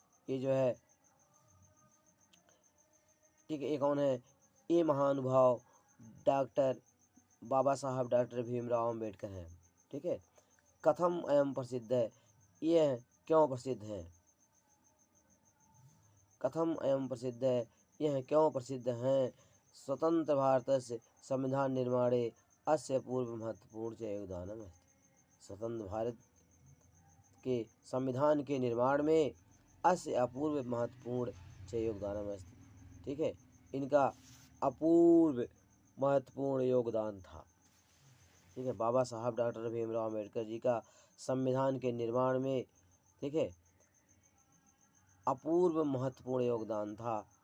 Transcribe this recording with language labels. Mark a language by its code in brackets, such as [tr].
[hi] ये जो है, ठीक है, ये कौन है, ये महानुभाव डॉक्टर बाबा साहब डॉक्टर भीमराव अम्बेडकर हैं। ठीक है। [sa] कथम अयम प्रसिद्ध [hi] है, यह क्यों प्रसिद्ध है। [sa] कथम अयम प्रसिद्ध [hi] है, यह क्यों प्रसिद्ध हैं। [sa] स्वतंत्र भारतस्य संविधान निर्माणे अस्य पूर्व महत्वपूर्ण च योगदानम् अस्ति। [hi] स्वतंत्र भारत के संविधान के निर्माण में [sa] अस्य अपूर्व महत्वपूर्ण च योगदानम् अस्ति। [hi] ठीक है, इनका अपूर्व महत्वपूर्ण योगदान था। ठीक है, बाबा साहब डॉक्टर भीमराव अम्बेडकर जी का संविधान के निर्माण में, ठीक है, अपूर्व महत्वपूर्ण योगदान था।